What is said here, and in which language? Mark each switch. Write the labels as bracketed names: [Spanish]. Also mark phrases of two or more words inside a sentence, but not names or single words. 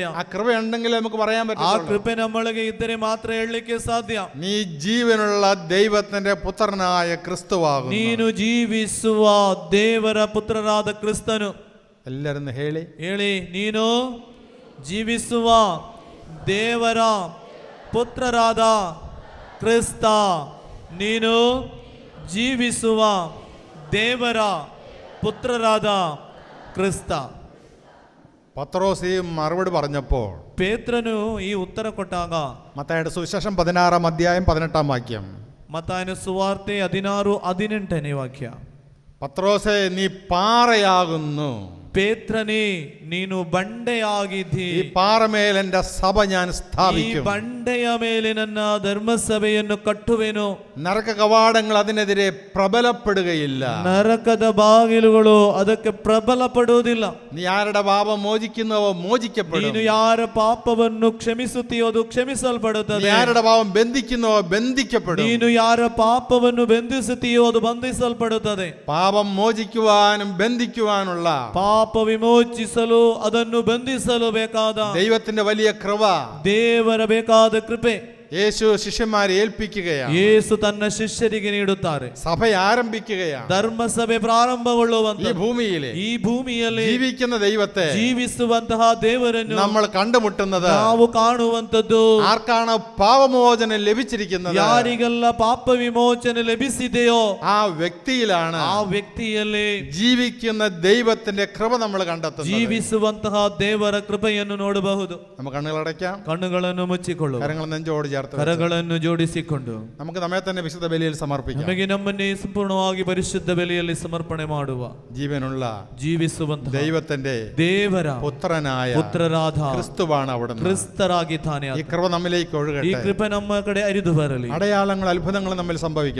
[Malayalam] ആ കൃപ ഉണ്ടെങ്കിൽ നമുക്ക് പറയാൻ [Kannada] ಆ [Malayalam] പറ്റും, [Kannada] ಕೃಪೆ ನಮ್ಮೊಳಗೆ ಇದ್ದರೆ ಮಾತ್ರ ಹೇಳಲಿಕ್ಕೆ ಸಾಧ್ಯ. [Malayalam] നീ ജീവനുള്ള ദൈവത്തിന്റെ പുത്രനായ ക്രിസ്തുവാകുന്നു. [Kannada] ನೀನು ಜೀವಿಸುವ ದೇವರ ಪುತ್ರರಾದ ಕ್ರಿಸ್ತನು. [Malayalam] എല്ലാരും ಹೇಳಿ [Kannada] ಹೇಳಿ, ನೀನು ಜೀವಿಸುವ ದೇವರ ಪುತ್ರರಾದ ಕ್ರಿಸ್ತ. ನೀನು ಜೀವಿಸುವ ದೇವರ ಪುತ್ರರಾದ ಕ್ರಿಸ್ತ. [Malayalam] പത്രോസ് മറുപടി പറഞ്ഞപ്പോൾ, [Kannada] ಪೇತ್ರನು ಈ ಉತ್ತರ ಕೊಟ್ಟಾಗ, [Malayalam] മത്തായിയുടെ സുവിശേഷം 16:18 [Kannada] ಮತ್ತಾಯನ ಸುವಾರ್ತೆ 16:18 ವಾಕ್ಯ, [Malayalam] പത്രോസേ നീ പാറയാകുന്നു, [Kannada] ಪೇತ್ರನೇ ನೀನು ಬಂಡೆಯಾಗಿದ್ದೀ, [Malayalam] ഈ പാറമേൽ എൻ്റെ സഭ ഞാൻ [Kannada] ಈ [Malayalam] സ്ഥാപിക്കും, [Kannada] ಬಂಡೆಯ ಮೇಲೆ ನನ್ನ ಧರ್ಮಸಭೆಯನ್ನು ಕಟ್ಟುವೆನು, [Malayalam] നരക കവാടങ്ങൾ അതിനെതിരെ പ്രബലപ്പെടുകയില്ല. [Kannada] ನರಕದ ಬಾಗಿಲುಗಳು ಅದಕ್ಕೆ ಪ್ರಬಲ ಪಡುವುದಿಲ್ಲ. [Malayalam] നീ ആരുടെ പാപം മോചിക്കുന്നവോ മോചിക്കപ്പെടും, [Kannada] ನೀನು ಯಾರ ಪಾಪವನ್ನು ಕ್ಷಮಿಸುತ್ತೀಯೋ ಅದು ಕ್ಷಮಿಸಲ್ಪಡುತ್ತದೆ. [Malayalam] നീ ആരുടെ പാപം ബന്ധിക്കുന്നവോ ബന്ധിക്കപ്പെടും. [Kannada] ನೀನು ಯಾರ ಪಾಪವನ್ನು ಬಂಧಿಸುತ್ತೀಯೋ ಅದು ಬಂಧಿಸಲ್ಪಡುತ್ತದೆ. [Malayalam] പാപം മോചിക്കുവാനും ബന്ധിക്കുവാനുള്ള [Kannada] ಪಾಪ ವಿಮೋಚಿಸಲು ಅದನ್ನು ಬಂಧಿಸಲು ಬೇಕಾದ [Malayalam] ദൈവത്തിന്റെ വലിയ കൃപ [Kannada] ದೇವರ ಬೇಕಾದ ಕೃಪೆ [Malayalam] യേശു ശിഷ്യന്മാരെ ഏൽപ്പിക്കുകയാണ്. [Kannada] ಯೇಸು ತನ್ನ ಶಿಷ್ಯರಿಗೆ ನೀಡುತ್ತಾರೆ. [Malayalam] സഭ ആരംഭിക്കുകയാണ്. [Kannada] ಧರ್ಮಸಭೆ ಪ್ರಾರಂಭಗೊಳ್ಳುವಂತ [Malayalam] ഈ ഭൂമിയിലെ [Kannada] ಈ ಭೂಮಿಯಲ್ಲಿ [Malayalam] ജീവിക്കുന്ന ദൈവത്തെ [Kannada] ಜೀವಿಸುವಂತಹ ದೇವರನ್ನು [Malayalam] നമ്മൾ കണ്ടുമുട്ടുന്നത് [Kannada] ನಾವು ಕಾಣುವಂತದ್ದು [Malayalam] ആർക്കാണ് പാപമോചനം ലഭിച്ചിരിക്കുന്നത്? [Kannada] ಯಾರಿಗೆಲ್ಲ ಪಾಪ ವಿಮೋಚನೆ ಲಭಿಸಿದೆಯೋ [Malayalam] ആ വ്യക്തിയിലാണ് [Kannada] ಆ ವ್ಯಕ್ತಿಯಲ್ಲಿ [Malayalam] ജീവിക്കുന്ന ദൈവത്തിന്റെ കൃപ നമ്മൾ കണ്ടെത്തുന്നത്. [Kannada] ಜೀವಿಸುವಂತಹ ದೇವರ ಕೃಪೆಯನ್ನು ನೋಡಬಹುದು. [Malayalam] നമുക്ക് കണ്ണുകളടയ്ക്കാം, [Kannada] ಕಣ್ಣುಗಳನ್ನು ಮುಚ್ಚಿಕೊಳ್ಳು, [Malayalam] കരങ്ങൾ നെഞ്ചോട് ചേർത്ത് [Kannada] ಕರಗಳನ್ನು ಜೋಡಿಸಿಕೊಂಡು [Malayalam] നമുക്ക് നമ്മെ തന്നെ വിശുദ്ധ ബലിയിൽ സമർപ്പിക്കാം. [Kannada] ನಮಗೆ ನಮ್ಮನ್ನೇ ಸಂಪೂರ್ಣವಾಗಿ ಪರಿಶುದ್ಧ ಬಲಿಯಲ್ಲಿ ಸಮರ್ಪಣೆ ಮಾಡುವ [Malayalam] ജീവനുള്ള [Kannada] ಜೀವಿಸುವಂತಹ [Malayalam] ദൈവത്തിന്റെ [Kannada] ದೇವರ [Malayalam] പുത്രനായ [Kannada] ಪುತ್ರರಾದ [Malayalam] ക്രിസ്തുവാണ് അവിടുന്ന്. [Kannada] ಕ್ರಿಸ್ತರಾಗಿದ್ದಾನೆ. [Malayalam] ഈ കൃപ നമ്മിലേക്ക് [Kannada] ಈ [Malayalam] ഒഴുകട്ടെ. [Kannada] ಕೃಪೆ ನಮ್ಮ ಕಡೆ ಹರಿದು ಬರಲಿ. [Malayalam] അടയാളങ്ങൾ അത്ഭുതങ്ങൾ നമ്മിൽ സംഭവിക്കട്ടെ.